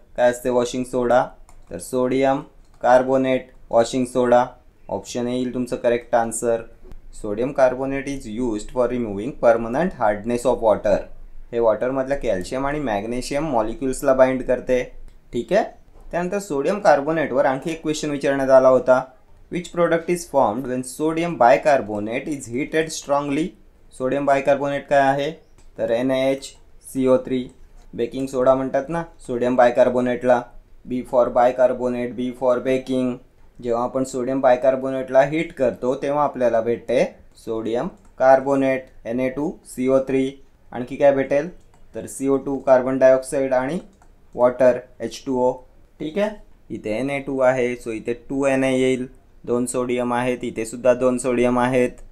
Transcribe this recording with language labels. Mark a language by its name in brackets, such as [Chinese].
[Marathi] काय असते वॉशिंग सोडा तर सोडियम कार्बोनेट वॉशिंग सोडा. ऑप्शन येईल तुमचं correct answer. [English] Sodium carbonate is used for removing permanent hardness of water. [Marathi] हे वॉटरमधल्या कॅल्शियम आणि मॅग्नेशियम मॉलिक्युल्सला बाइंड करते. ठीक आहे. त्यानंतर सोडियम कार्बोनेटवर आणखी एक क्वेश्चन विचारण्यात आला होता. [English] Which product is formed when sodium bicarbonate is heated strongly? [Marathi] Sodium bicarbonate काय आहे तर NaHCO3. बेकिंग सोडा म्हणतात ना sodium बायकार्बोनेटला. [English] B for bicarbonate, B for baking. [Marathi] जेव्हा आपण सोडियम बायकार्बोनेटला हीट करतो तेव्हा आपल्याला भेटते सोडियम कार्बोनेट Na2CO3. आणखी काय भेटेल तर CO2 कार्बन डायऑक्साईड आणि वॉटर H2O. ठीक आहे. इथे Na2 आहे सो इथे 2Na येईल. 2 सोडियम आहेत, इथे सुद्धा 2 सोडियम आहेत.